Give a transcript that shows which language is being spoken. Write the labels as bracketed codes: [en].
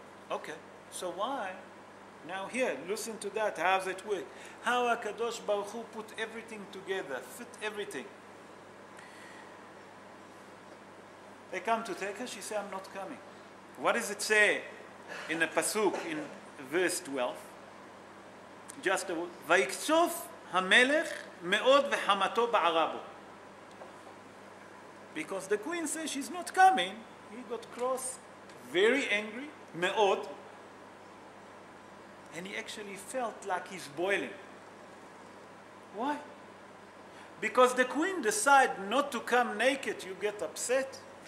[en] Okay, so why? Now here, listen to that, how does it work? How HaKadosh Baruch Hu put everything together, fit everything. They come to take her, she said, I'm not coming. What does it say in the pasuk in verse 12? Just a word. [he] ויקצוף המלך מאוד וחמתו בערה בו. [en] Because the queen says she's not coming, he got cross, very angry, מאוד, and he actually felt like he's boiling. Why? Because the queen decides not to come naked, you get upset.